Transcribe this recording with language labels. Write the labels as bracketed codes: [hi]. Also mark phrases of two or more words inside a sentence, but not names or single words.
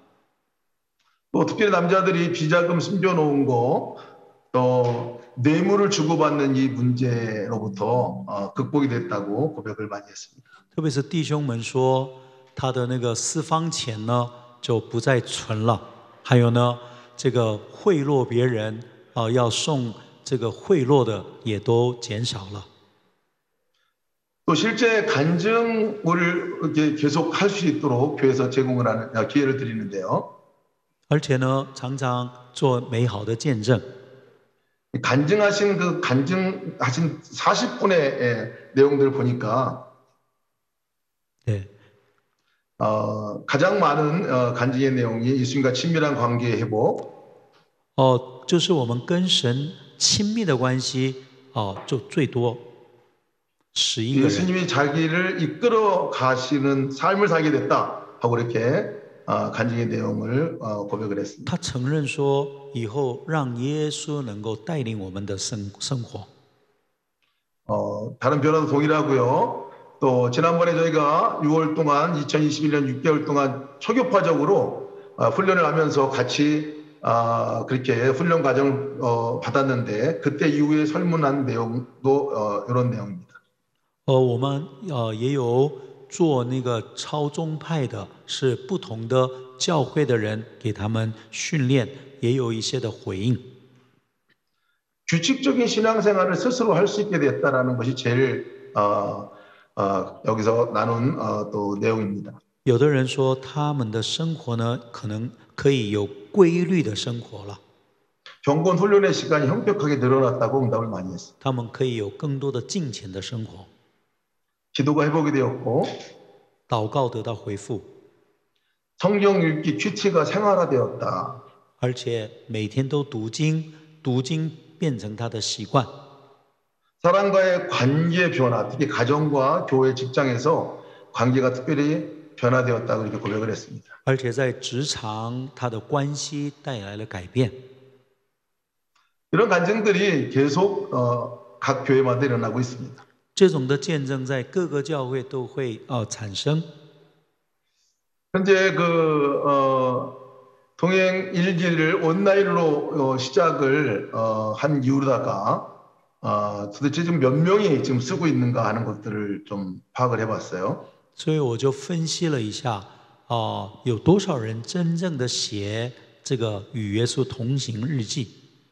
[ko] 또 특별히 남자들이 비자금 숨겨놓은 거, 또 뇌물을 주고받는 이 문제로부터 극복이 됐다고 고백을 많이 했습니다. [zh] 特别是弟兄们说，他的那个私房钱呢就不再存了，还有呢，这个贿赂别人要送这个贿赂的也都减少了。 [ko] 또 실제 간증을 이렇게 계속 할 수 있도록 교회에서 제공을 하는 기회를 드리는데요. [zh] 而且呢，常常做美好的见证。 [ko] 간증하신 40분의 내용들을 보니까 네. 가장 많은 간증의 내용이 예수님과 친밀한 관계의 회복, [zh] 就是我们跟神亲密的关系就最多11个人。 [ko] 예수님이 자기를 이끌어 가시는 삶을 살게 됐다 하고 이렇게 간증의 내용을 고백을 했습니다. [zh] 他承认说，以后让耶稣能够带领我们的生活。 [ko] 다른 변화도 동일하고요. 또 지난번에 저희가 6월 동안 2021년 6개월 동안 초교파적으로 훈련을 하면서 같이 그렇게 훈련 과정을 받았는데 그때 이후에 설문한 내용도 이런 내용입니다. [zh] 我们也有做那个超宗派的，是不同的教会的人给他们训练，也有一些的回应。 [ko] 규칙적인 신앙생활을 스스로 할 수 있게 됐다라는 것이 제일 여기서 나눈 또 내용입니다. [zh] 有的人说他们的生活呢，可能可以有规律的生活了， [ko] 경건 훈련의 시간이 형격하게 늘어났다고 응답을 많이 했습니다. [zh] 他们可以有更多的敬虔的生活， [ko] 기도가 회복이 되었고 [zh] 祷告得到回复， [ko] 성경 읽기 큐티가 생활화되었다. [zh] 而且每天都读经，读经变成他的习惯。 [ko] 사람과의 관계 변화, 특히 가정과 교회, 직장에서 관계가 특별히 변화되었다고 이렇게 고백을 했습니다. [zh] 而且在职场，他的关系带来了改变。 [ko] 이런 간증들이 계속 각 교회마다 일어나고 있습니다. [zh] 这种的见证在各个教会都会产生。 [ko] 현재 동행 일기를 온라인으로 시작을 한 이후로다가 도대체 지금 몇 명이 지금 쓰고 있는가 하는 것들을 좀 파악을 해봤어요. [zh] 所以我就分析了一下，有多少人真正的写这个与耶稣同行日记？